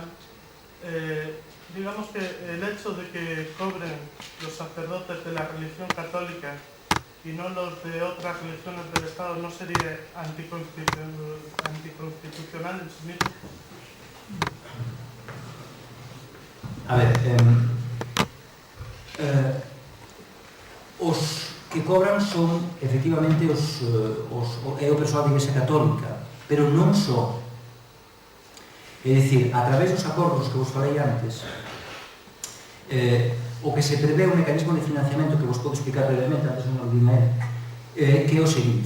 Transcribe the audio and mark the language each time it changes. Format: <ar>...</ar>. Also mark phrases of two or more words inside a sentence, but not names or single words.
<es>Digamos que el hecho de que cobren los sacerdotes de la religión católica y no los de otras religiones del Estado, ¿no sería anticonstitucional en sí mismo?</es> <gl>A ver, os que cobran son efectivamente é o persoal da Igrexa Católica, pero non só. É dicir, a través dos acordos que vos falei antes, o que se prevé un mecanismo de financiamento que vos podo explicar brevemente, antes non olvidei máis, que é o seguinte.</gl>